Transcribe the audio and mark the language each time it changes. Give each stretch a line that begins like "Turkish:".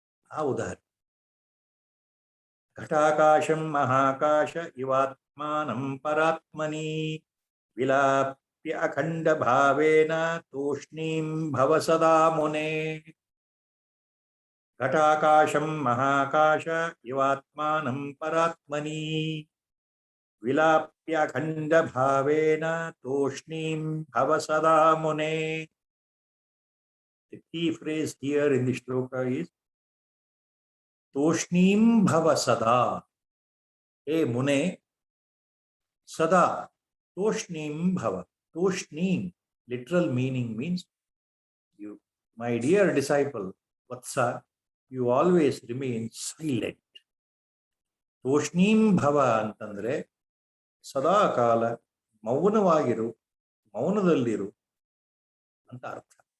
Kannada: ಆ ಉದಾಹರಣೆ
Sanskrit: ಘಟಾಕಾಶಂ ಮಹಾಕಾಶ ಇವಾತ್ಮಾನಂ ಪರಾತ್ಮನಿ ವಿಲಾಪ್ಯ ಅಖಂಡ ಭಾವೇನ ತೂಷ್ಣೀಂ ಭವ ಸದಾ ಮುನೆ. ಘಟಾಕಾಶಂ ಮಹಾಕಾಶ ಇವಾತ್ಮಾನಂ ಪರಾತ್ಮನಿ ವಿಲಾಪ್ಯ ಅಖಂಡ ಭಾವೇನ ತೂಷ್ಣೀಂ ಭವ ಸದಾ ಮುನೆ.
English: The key phrase here in the shloka is
Sanskrit: ತೂಷ್ಣೀಂ ಭವ ಸದಾ. ಹೇ ಮುನೆ, ಸದಾ ತೂಷ್ಣೀಂ ಭವ.
English: ತೂಷ್ಣೀಂ literal meaning means you, my dear disciple Vatsa, you always remain silent.
Sanskrit: ತೂಷ್ಣೀಂ ಭವ
Kannada: ಅಂತಂದ್ರೆ ಸದಾ ಕಾಲ ಮೌನವಾಗಿರು, ಮೌನದಲ್ಲಿರು ಅಂತ ಅರ್ಥ.